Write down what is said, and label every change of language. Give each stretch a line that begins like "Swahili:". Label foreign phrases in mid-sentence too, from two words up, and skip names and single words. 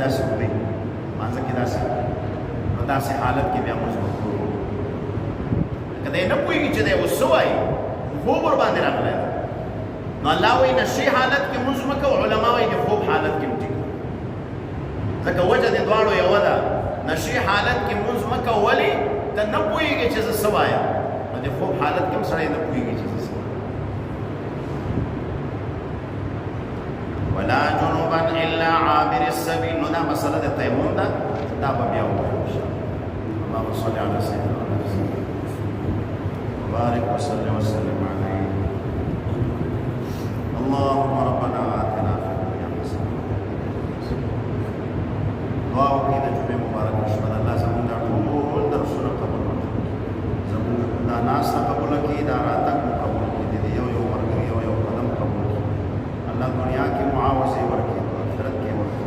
Pashto: داسې وکړئ مانځه کې داسې نو داسې حالت کې بیا مونځ وکړو که دی نه پوهېږي چې دی اوس څه وایي خوب ورباندې راغلی ده نو الله وایي نشې حالت کې مونځ مه کوه علما وایي د خوب حالت کې مټي کوه ځکه وجه د دواړو یوه ده نشې حالت کې مونځ مه کوه ولې ته نه پوهېږې چې زه څه وایم نو د خوب حالت کې هم سړی نه پوهېږي چې زه څه وایم
Arabic: ولا جنوبا الا عابر السبيل
Pashto: نو دا مسله د تیمم ده دا به بیا ووایو
Arabic: اللهم صل على سيدنا محمد وبارك وسلم وسلم عليه اللهم ربنا آتنا في الدنيا حسنة
Pashto: دعا وکړئ د جمعې مبارکه شپه د الله زموږ دا ټول درسونه قبول کړي زموږ دا ناسته قبوله کړي دا راتګ مو قبول کړي د یو یو ملګري یو یو قدم قبول کړي الله دنیا کې معاوضې ورکړي په آخرت کې ورکړي